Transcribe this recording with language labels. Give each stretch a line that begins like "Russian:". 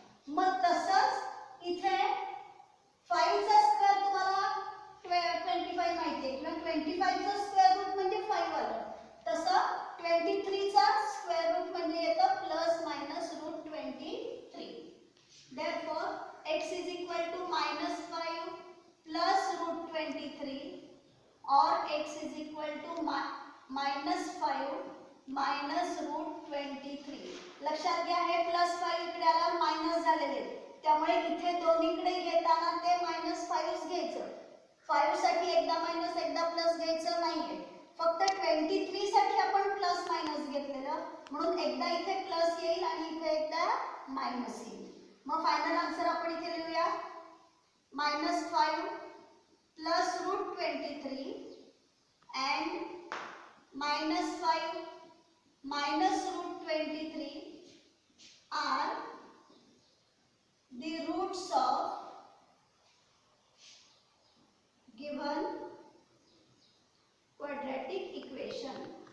Marathi: मग तसंच इथे 5 चा स्क्वेअर तुम्हाला 25 माहिती आहे किंवा 25 चा स्क्वेअर रूट म्हणजे 5 आलं तसं 23 चा स्क्वेअर रूट म्हणजे येतं plus minus route 23.
English: Therefore x is equal to -5 plus root 23 or x is equal to -5 minus root 23.
Marathi: लक्षात घ्या हे +5 इकडे आला मायनस झालेले त्यामुळे इथे दोन्हीकडे घेताना ते -5 घ्यायचं. 5 साठी एकदा मायनस एकदा प्लस घ्यायचं नाहीये. फक्त 23 साठी आपण प्लस मायनस घेतलेलं, म्हणून एकदा इथे प्लस येईल आणि इथे एकदा मायनस येईल. मग फायनल आन्सर आपण इथे लिहूया,
English: -5 plus √23 and -5 minus √23 are the roots of given quadratic equation.